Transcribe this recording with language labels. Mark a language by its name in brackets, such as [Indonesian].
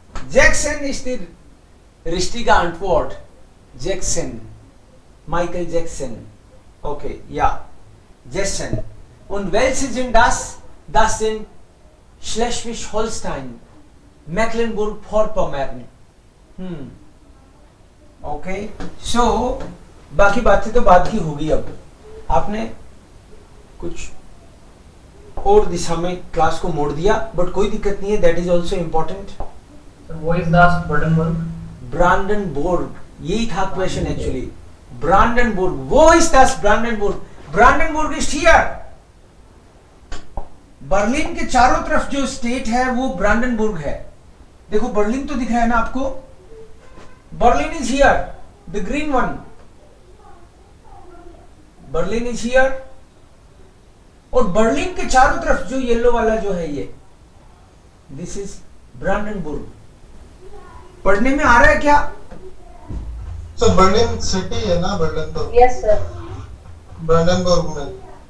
[German] Jackson ist die richtige Antwort. Jackson, Michael Jackson. Okay, ja, Jackson. Und welche sind das? Das sind Schleswig-Holstein, Mecklenburg-Vorpommern. [Hindi] Okay, सो बाकी बातें तो बात की होगी. अब आपने कुछ और दिशा में क्लास को मोड़ दिया, बट कोई दिक्कत नहीं है. [English] That is also important. [Hindi] ब्रांडनबुर्ग, यही था क्वेश्चन एक्चुअली. ब्रांडनबुर्ग, वो is [German] das [Hindi] ब्रांडनबुर्ग. [English] Brandenburg is here. [Hindi] Berlin के चारों तरफ जो स्टेट है वो ब्रांडनबुर्ग है. देखो बर्लिन तो दिख रहा है ना आपको. [English] Berlin is here, the green one. Berlin is here. [Hindi] और बर्लिन के चारों तरफ जो येलो वाला जो है ये, [English] this is Brandenburg. [Hindi] पढ़ने में आ रहा है क्या? सर बर्लिन सिटी है ना, बर्लिन तो. [English] Yes sir. [Hindi] ब्रांडनबुर्ग में.